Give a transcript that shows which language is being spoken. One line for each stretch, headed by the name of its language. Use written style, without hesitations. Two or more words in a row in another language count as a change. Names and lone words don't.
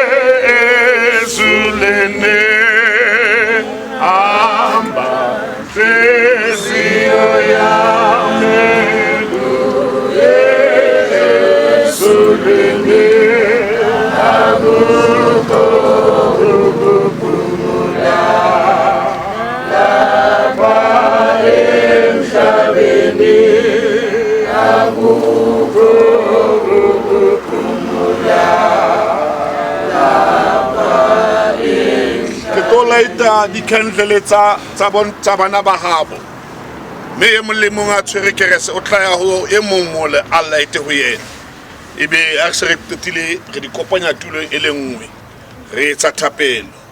Zulu: ezulene hamba nhliziyo yami uye ezulene akukho ukuphumula lapha emhlabeni akukho ukuphumula lapha
Southern Sotho: ke tlo laita dikhendlele tsa bana ba habo mme e mong le mong a tshwere kerese o tla ya ho e mong mole a laite ho yena ebe a se re qetile re di kopanya tulo e le nngwe re etsa thapelo